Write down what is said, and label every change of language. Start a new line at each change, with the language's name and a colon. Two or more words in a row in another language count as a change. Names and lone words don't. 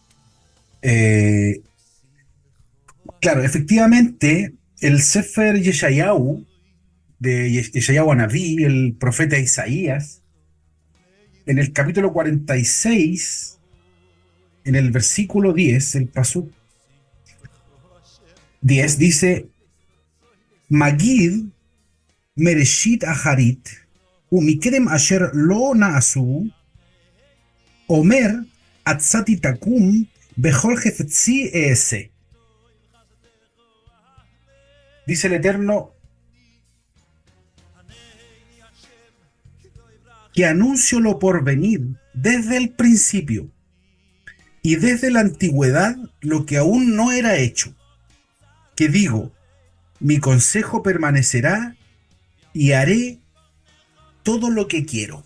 Spanish: Claro, efectivamente, el Sefer Yeshayahu, de
Hebrew: ישעיהו הנביא,
Spanish: el profeta Isaías, en el capítulo 46, en el versículo 10, el pasuk 10, dice:
Hebrew: מגיד מראשית אחרית, ומקדם אשר לא נעשו, אמר עצתי תקום בכל חפצי אעשה.
Spanish: Dice el Eterno que anuncio lo por venir desde el principio y desde la antigüedad lo que aún no era hecho, que digo, mi consejo permanecerá y haré todo lo que quiero.